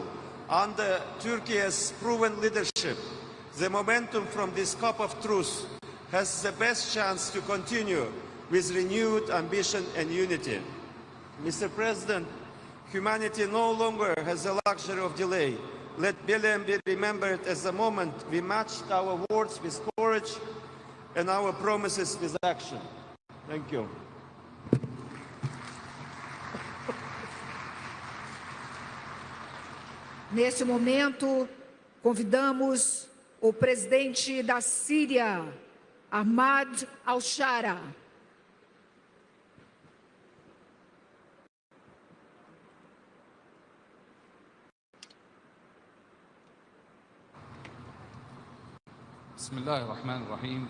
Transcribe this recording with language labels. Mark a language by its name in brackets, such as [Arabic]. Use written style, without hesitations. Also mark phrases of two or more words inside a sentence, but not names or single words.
[English] Under Turkey's proven leadership, the momentum from this COP of truth has the best chance to continue with renewed ambition and unity. Mr. President, humanity no longer has the luxury of delay. Let Belem be remembered as the moment we matched our words with courage and our promises with action. Thank you. [Portuguese] Neste momento, convidamos o presidente da Síria, Ahmad al-Shara. [Arabic] بسم الله الرحمن الرحيم.